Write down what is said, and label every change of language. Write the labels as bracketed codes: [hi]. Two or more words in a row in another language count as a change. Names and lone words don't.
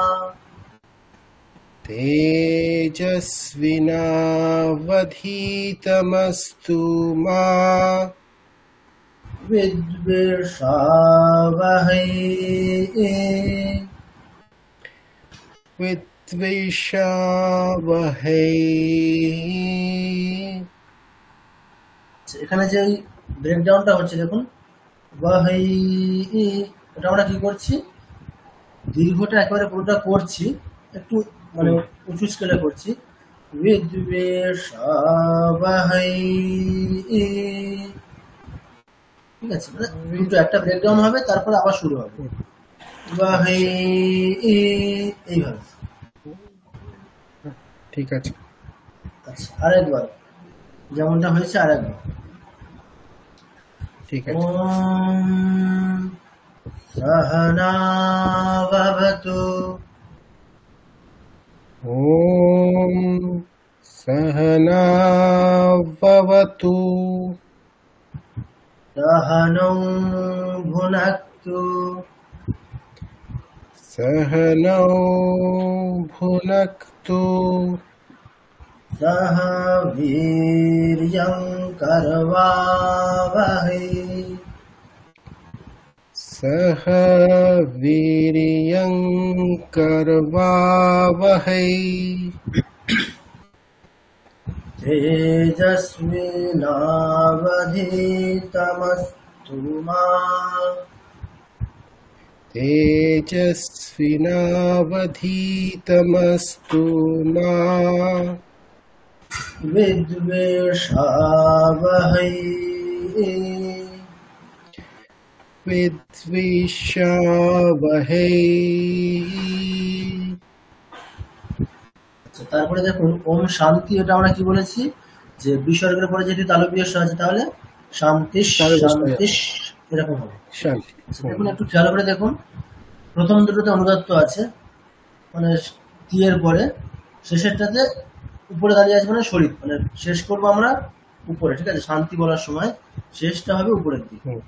[sa] तेजस्विनावधीतमस्तु मा विद्वेषावहै विद्वेषावहै। [bn] এখানে যে ব্রেকডাউনটা হচ্ছে দেখুন, ওয়াহাই, এটা আমরা কি করছি, দীর্ঘটা একেবারে পুরোটা করছি, একটু মানে উঁচু স্কেলে করছি। বিদ্বেষাবহৈ, ঠিক আছে, মানে দুটো একটা ব্রেকডাউন হবে, তারপরে আবার শুরু হবে ওয়াহাই, এইভাবে। ঠিক আছে। আচ্ছা, আরেকবার যেমনটা হয়েছে আরেকবার। ঠিক আছে। [sa] ओम् सहना भवतु ओम् सहना भवतु सहनौ भुनक्तु सहनौ भुनक्तु सह वीर्यं करवावहै सह वीर्यं करवावहै तेजस्विनावधीतमस्तु मा तेजस्विनावधीतमस्तु मा विद्वेषावहै विद्वेषावहै। [bn] আচ্ছা, তারপরে দেখুন [sa] ओम् शान्ति, [bn] এটা আমরা কি বলেছি যে বিসর্গের পরে যেটি তালব্য আছে, তাহলে [sa] शान्तिश् शान्तिश् [bn] এরকম হবে। শান্তি। দেখুন একটু খেয়াল করে দেখুন, প্রথম দুটোতে অনুদাত্ত আছে, মানে তি এর পরে, শেষেরটাতে উপরে দাঁড়িয়ে আছে, মানে শরীর, মানে শেষ করবো আমরা উপরে, ঠিক আছে, শান্তি বলার সময় শেষটা হবে উপরের দিকে।